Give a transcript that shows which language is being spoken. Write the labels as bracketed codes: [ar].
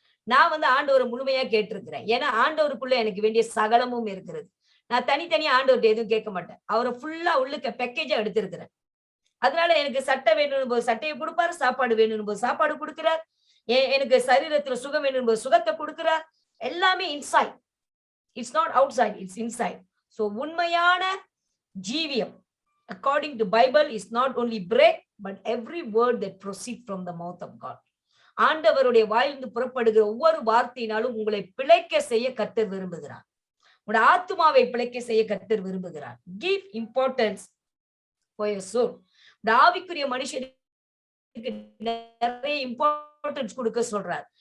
[ta] நான் ஆண்டவரை முழுமையா கேட்டிருக்கிறேன். ஏன்னா ஆண்டவருக்குள்ள எனக்கு வேண்டிய சகலமும் இருக்கிறது. நான் தனித்தனியா ஆண்டவர்கிட்ட எதுவும் கேட்க மாட்டேன். அவரை ஃபுல்லா உள்ளுக்க பேக்கேஜா எடுத்திருக்கிறேன். அதனால எனக்கு சட்டை வேணும் போது சட்டையை கொடுப்பாரு, சாப்பாடு வேணும் போது சாப்பாடு கொடுக்கிறார், எனக்கு சரீரத்துல சுகம் வேணும் போது சுகத்தை கொடுக்கிறார். [en] எல்லாமே inside. It's not outside, it's inside. [ta] So உண்மையான ஜீவியம் [en] according to Bible is not only bread but every word that proceed from the mouth of God. [ta] ஆண்டவருடைய வாயிலிருந்து புறப்படுகிற ஒவ்வொரு வார்த்தையினாலும் உங்களை பிழைக்க செய்ய கர்த்தர் விரும்புகிறார். உங்களுடைய ஆத்துமாவை பிழைக்க செய்ய கர்த்தர் விரும்புகிறார். [en] Give importance for your soul. [ta] இந்த ஆவிக்குரிய மனுஷனுக்கு நிறைய இம்பார்ட்டன்ஸ் கொடுக்க சொல்றார்.